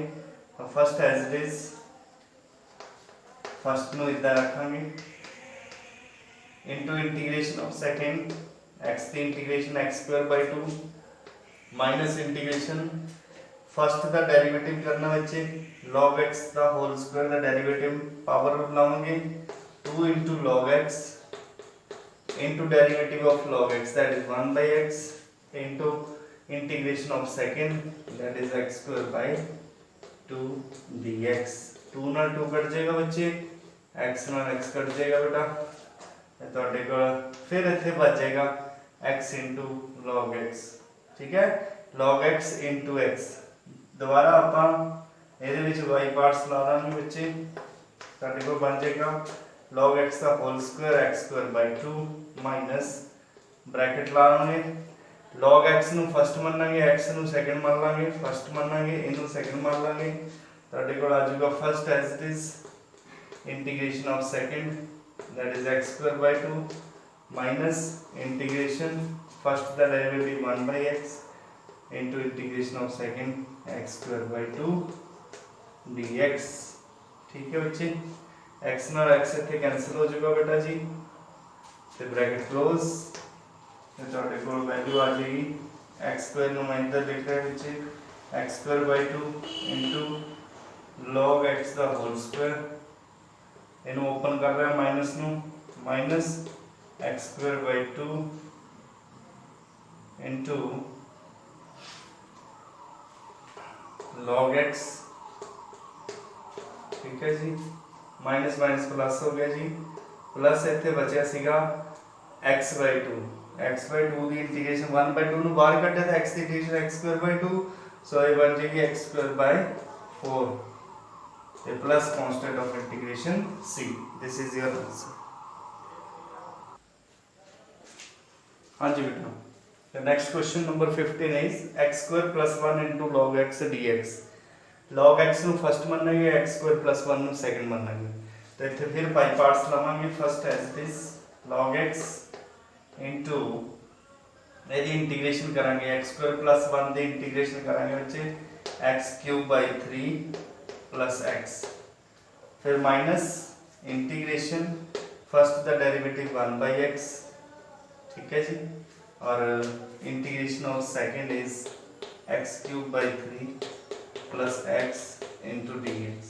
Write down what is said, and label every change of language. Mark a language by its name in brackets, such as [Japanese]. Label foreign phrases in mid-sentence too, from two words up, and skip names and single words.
[English] first as it is first [Punjabi] ਨੂੰ ਇਦਾਂ ਰੱਖਾਂਗੇ [English] into integration of second x ਦੀ integration x² 2 minus integration first ਦਾ ਡੈਰੀਵੇਟਿਵ [Punjabi] ਕਰਨਾ ਵਿੱਚ [English] log x ਦਾ whole square ਦਾ ਡੈਰੀਵੇਟਿਵ ਪਾਵਰ ਲਾਵਾਂਗੇ 2 into log x into derivative of log x that is 1 by x into integration of second that is x square by 2 dx. [Punjabi] 2 ਨਾਲ 2 [Hindi] कट जाएगा बच्चे [Punjabi] x ਨਾਲ x [Hindi] कट जाएगा बेटा [Punjabi] ਤੇ ਤੁਹਾਡੇ ਕੋਲ ਫਿਰ ਇੱਥੇ ਬਚ ਜਾਏਗਾ [English] x into log x. [Punjabi] ਠੀਕ ਹੈ [English] log x into x. [Punjabi] ਦੁਬਾਰਾ ਆਪਾਂ ਇਹਦੇ ਵਿੱਚ y ਪਾਰਟਸ ਲਾ ਦਾਂਗੇ ਬੱਚੇ ਤੁਹਾਡੇ ਕੋਲ ਬਣ ਜਾਏਗਾ log x ਦਾ [English] whole square x square by 2 ਮਾਈਨਸ ਬ੍ਰੈਕਟ [Punjabi] ਲਾਵਾਂਗੇ log x ਨੂੰ ਫਸਟ ਮੰਨਾਂਗੇ x ਨੂੰ ਸੈਕੰਡ ਮੰਨ ਲਾਂਗੇ ਫਸਟ ਮੰਨਾਂਗੇ ਇਹਨੂੰ ਸੈਕੰਡ ਮੰਨ ਲਾਂਗੇ ਤੁਹਾਡੇ ਕੋਲ ਆ ਜਾਊਗਾ [English] first as it is integration of second that is x² by 2 minus integration first the derivative 1 by x into integration of second x² by 2 dx. [Hindi] ठीक है बच्चे [Punjabi] x ਨਾਲ x ਇੱਥੇ ਕੈਨਸਲ ਹੋ ਜਾਊਗਾ ਬੇਟਾ ਜੀ ਤੇ [English] bracket close [Punjabi] ਤੇ ਤੁਹਾਡੇ ਕੋਲ ਵੈਲਿਊ ਆ ਜਾਏਗੀ x² ਨੂੰ ਮੈਂ ਇੱਧਰ ਲਿਖ ਰਿਹਾ ਵਿੱਚ [English] x² by 2 into log x [Punjabi] ਦਾ [English] whole square [Punjabi] ਇਹਨੂੰ ਓਪਨ ਕਰ ਰਿਹਾ [English] minus ਨੂੰ minus x² by 2 into log x. [Hindi] ठीक है जी माइनस माइनस प्लस हो गया जी प्लस [Punjabi] ਇੱਥੇ ਬਚਿਆ ਸੀਗਾ [English] x by 2 x by 2 [Punjabi] ਦੀ ਇੰਟੀਗ੍ਰੇਸ਼ਨ [English] 1 by 2 [Punjabi] ਨੂੰ ਬਾਹਰ ਕੱਢਿਆ ਤਾਂ x ਦੀ ਇੰਟੀਗ੍ਰੇਸ਼ਨ x² by 2 ਸੋ ਇਹ ਬਣ ਜਾਏਗੀ [English] x² by 4 [Punjabi] ਤੇ [English] plus constant of integration c. this is your answer. [Hindi] हाँ जी बेटा. [English] The next question number 15 is x² plus 1 into log x dx. [Punjabi] log x ਨੂੰ ਫਸਟ ਮੰਨਾਂਗੇ [English] x² plus 1 [Punjabi] ਨੂੰ ਸੈਕੰਡ ਮੰਨਾਂਗੇ ਤੇ ਇੱਥੇ ਫਿਰ ਬਾਈ ਪਾਰਟਸ ਲਾਵਾਂਗੇ ਫਸਟ ਐਜ਼ ਇਟ ਇਜ਼ log x into ਇਹਦੀ ਇੰਟੀਗ੍ਰੇਸ਼ਨ ਕਰਾਂਗੇ x² plus 1 ਦੀ ਇੰਟੀਗ੍ਰੇਸ਼ਨ ਕਰਾਂਗੇ ਬੱਚੇ [English] x cube by 3 plus x, फिर minus integration first the derivative 1 by x, [Hindi] ठीक है जी, और [English] integration of second is x cube by 3 plus x into dx.